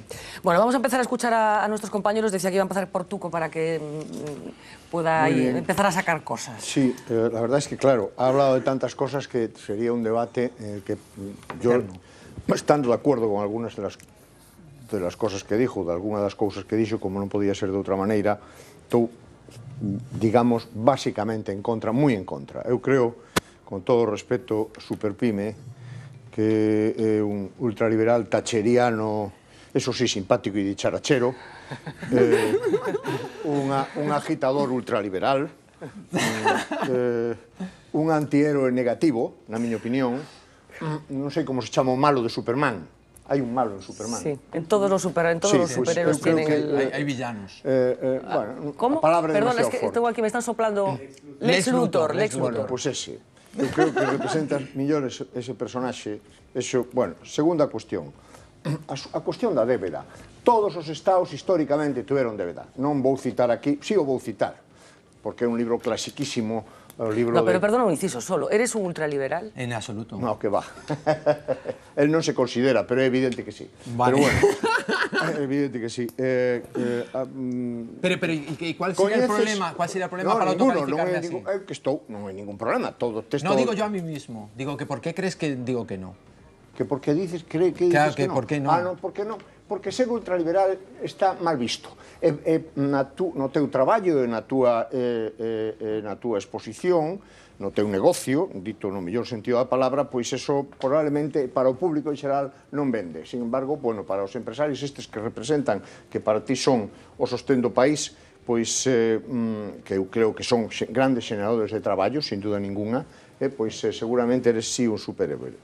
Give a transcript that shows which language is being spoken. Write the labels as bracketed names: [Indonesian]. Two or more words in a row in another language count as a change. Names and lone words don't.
[Spanish] Bueno, vamos a empezar a escuchar a nuestros compañeros. Decía que iba a empezar por Tuco para que pueda empezar a sacar cosas. Sí, la verdad es que, claro, ha hablado de tantas cosas que sería un debate en el que yo, estando de acuerdo con algunas de las cosas que dijo, [Galician] de algunas das cousas que dixo, como non podía ser de outra maneira, estou, digamos, basicamente en contra, moi en contra. Eu creo, con todo o respeto, Superpyme, que é un ultraliberal tacheriano, [Spanish] eso sí, [Galician] simpático e dicharachero, un agitador ultraliberal, un antihéroe negativo, na miña opinión. Non sei como se chama o malo de Superman. Hai un malo en Superman. [Spanish] Sí, en todos los superhéroes tienen Hay villanos. Bueno, ¿Cómo? Perdón, es que tengo aquí, me están soplando Lex Luthor. [Galician] Bueno, pois ese. Eu creo que representa mellor ese personaxe. [Spanish] Bueno, segunda cuestión. [Galician] A cuestión da débeda. Todos os estados históricamente tuveron débeda. Non vou citar aquí, sí o vou citar, porque é un libro clasiquísimo. [Spanish] No, pero perdona un inciso solo. ¿Eres un ultraliberal? En absoluto. No, que va. [Galician] Él non se considera, pero é evidente que sí. [Spanish] Vale. [Galician] Pero bueno, é evidente que sí. [Spanish] Pero ¿y cuál sería el problema? ¿Cuál sería el problema para autocalificarme así? [Galician] Non hai ningún problema. [Spanish] No, digo yo a mí mismo. Digo que ¿por qué crees que digo que no? Que por qué dices que dices que no? ¿Por qué no? No, por qué no? Porque ser ultraliberal está mal visto. [Galician] No teu traballo, na túa exposición, no teu negocio, dito no mellor sentido da palabra, pois eso probablemente para o público en xeral non vende. Sin embargo, bueno, para os empresarios estes que representan, que para ti son o sostén do país, pois que eu creo que son grandes xeneradores de traballo, [Spanish] sin duda ninguna, [Galician] pois seguramente eres sí un superhéroe.